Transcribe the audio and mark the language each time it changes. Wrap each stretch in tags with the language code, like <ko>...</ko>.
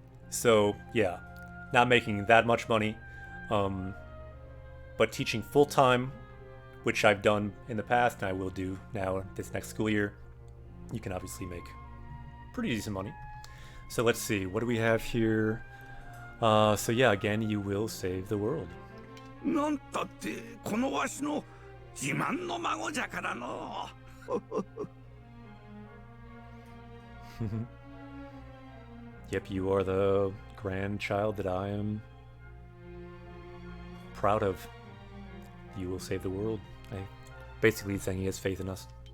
<en>So yeah, not making that much money, but teaching full-time, which I've done in the past and I will do now this next school year, you can obviously make pretty decent money. So let's see, what do we have here? So yeah, again, you will save the world.</en> <ja>なんたってこのわしの自慢の孫じゃからの。</ja> <en>Yep, you are the grandchild that I am proud of. You will save the world. Basically saying he has faith in us.</en>